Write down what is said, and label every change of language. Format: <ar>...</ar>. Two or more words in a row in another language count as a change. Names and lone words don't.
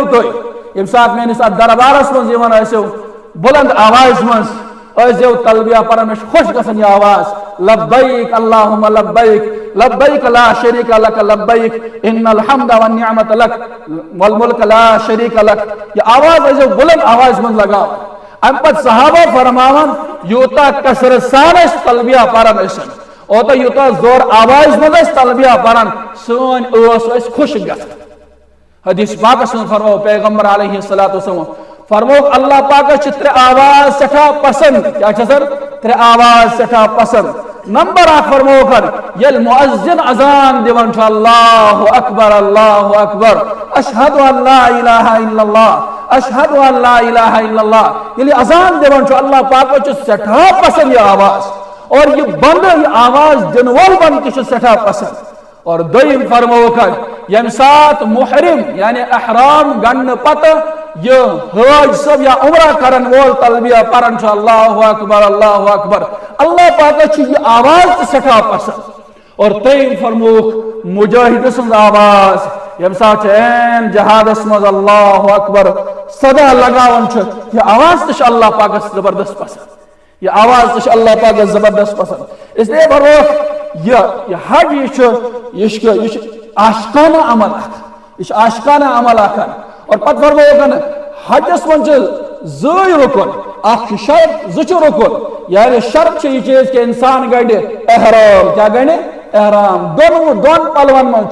<ks>تُہۍ ییٚمہِ ساتہٕ میٲنِس اتھ دربارس منٛز یِوان ٲسِو بلند آواز منٛز ٲسۍزیو تلبیہ پران مےٚ چھُ خۄش گژھان یہِ آواز</ks> <ar>لبیک اللہُمہ لبیک لبیک لا شریک لک لبیک ان الحمد والنعمت لک والملک لا شریک لک</ar> <ks>یہ آواز ٲسۍزیو بلند آواز منٛز لگاوان امہِ پتہٕ صحابہ فرماوان یوٗتاہ کثرت سان أسۍ تلبیہ پران ٲسن اوتاہ یوٗتاہ زور آواز منٛز أسۍ تلبیہ پران سٲنۍ ٲس ٲسۍ خۄش گژھان حدیث پاکس منٛز فرمو پیغمبر</ks> <ar>علیہ الصلوۃ والسلام</ar> <ks>فرموک اللہ پاکس چھِ ترٛےٚ آواز سٮ۪ٹھاہ پسند کیٛاہ چھِ آسان ترٛےٚ آواز سٮ۪ٹھاہ پسند نمبر اکھ فرموکھن ییٚلہِ مُعزِن اذان دِوان چھُ اللہ</ks> <ar>اکبر اشہدُ ان لا الہ الا اللہ</ar> <ks>اشہدُ ان لا الہ الا اللہ ییٚلہِ اذان دِوان چھُ اللہ پاکس چھُ سٮ۪ٹھاہ پسند یہِ آواز اور یہ بند یہ آواز دِنہٕ وول بند تہِ چھُ سٮ۪ٹھاہ پسند اور دوٚیِم فرموکھن ییٚمہِ ساتہٕ محرم یعنی احرام گنڈنہٕ پتہٕ یہ حاج صاحب یا عمرہ کرن وول تلبیہ پران چھُ</ks> <ar>اللہ اکبر</ar> <ks>اللہ پاکس چھِ یہ آواز تہِ سٮ۪ٹھاہ پسند اور ترٛیٚیِم فرموکھ مجاہد سٕنٛز آواز ییٚمہِ ساتہٕ چھِ عین جہادس منٛز</ks> <ar>اللہ اکبر</ar> <ks>صدا لگاوان چھُ یہ آواز تہِ چھِ اللہ پاکس زبردست پسند یہ آواز تہِ چھِ اللہ پاکس زبردست پسند</ks> <ur>اس لیے</ur> <ks>فرموکھ یہ حج یہ چھُ عاشقانہ عمل اکھ یہ چھُ عاشقانہ عمل اکھ اور پتہٕ فرموکھن حجس منٛز چھِ زٕے رُکُن اکھ چھُ شرط زٕ چھِ رُکُن یعنی شرط چھِ یہِ چیٖز کہ انسان گنڈِ احرام کیٛاہ گنڈِ احرام دۄن پلون منٛز</ks>